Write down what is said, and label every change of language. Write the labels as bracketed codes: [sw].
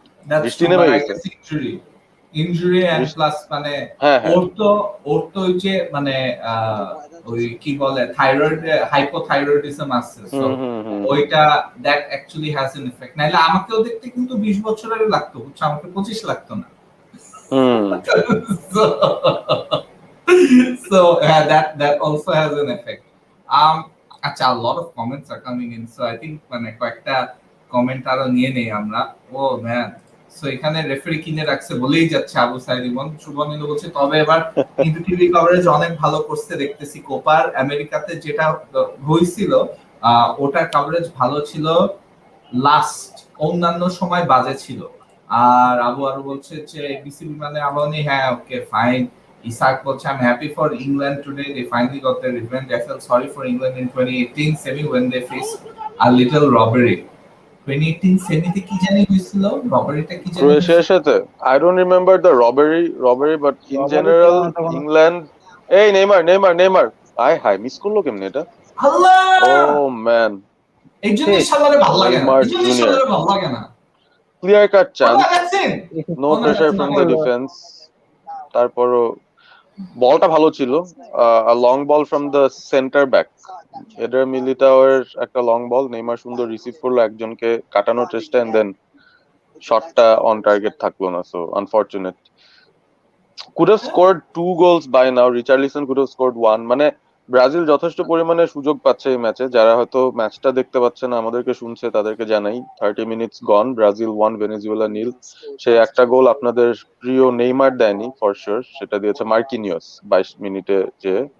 [en] That's true, but I guess injury and plus [bn] মানে ওর তো ওই যে মানে ওই কি বলে থাইরয়েড, হাইপোথাইরয়েডিজম আছে, সো ওইটা [en] That actually has an effect. [bn] নাইলে আমাকেও দেখতে কিন্তু 20 বছরের লাগতো, বুঝছো, আমাকে 25 লাগতো না। [en] So that also has an effect. আচ্ছা, a lot of comments are coming in, so I think [bn] মানে কয়েকটা কমেন্ট আরো নিয়ে নেই আমরা। ও ম্যান, সো এখানে রেফারি কিনে রাখছে বলেই যাচ্ছে আবু সাইদ ইমন। শুভনীল বলছে তবে এবার কিন্তু টিভি কভারেজ অনেক ভালো করতে দেখতেছি। কোপার আমেরিকাতে যেটা হয়েছিল ওটার কভারেজ ভালো ছিল, লাস্ট অন্যান্য সময় বাজে ছিল। আর আবু আরো বলছে যে এবিসি মানে আবানি, হ্যাঁ ওকে ফাইন। ইসাক বলছে [en] I'm happy for England today, they finally got their revenge. I felt sorry for England in 2018 semi when they faced a little robbery. [bn] 2018 সেমিতে কি জানি হয়েছিল, রবারিটা কি জানি ক্রোয়েশিয়ার সাথে। [en] I don't remember the robbery but in general England, [bn] এই Neymar high miss করলো কেমনে এটা? আল্লাহ, ও ম্যান, এই জন্য শালারে ভালো লাগে না, এই জন্য শালারে ভালো লাগে না। [en] clear cut chance, no pressure from the defence, [bn] তারপরও বলটা ভালো ছিল, [en] long ball from the centre back, [bn] এডার মিলিটাওয়ের একটা লং বল, নেইমার সুন্দর রিসিভ করলো, একজনকে কাটানোর চেষ্টা, [en] and then [bn] শটটা অন টার্গেট থাকলো না, [en] So unfortunate. could have scored 2 goals by now. Richarlison could have scored 1. [bn] মানে ব্রাজিল যথেষ্ট পরিমাণে সুযোগ পাচ্ছে এই ম্যাচে। যারা হয়তো ম্যাচটা দেখতে পাচ্ছে না, আমাদেরকে শুনছে, তাদেরকে জানাই [en] 30 minutes gone, [bn] ব্রাজিল 1 ভেনেজুয়েলা 0। সে একটা গোল আপনাদের প্রিয় নেইমার দেয়নি [en] for sure, [bn] সেটা দিয়েছে মার্কিনিয়স 22 মিনিটে যে।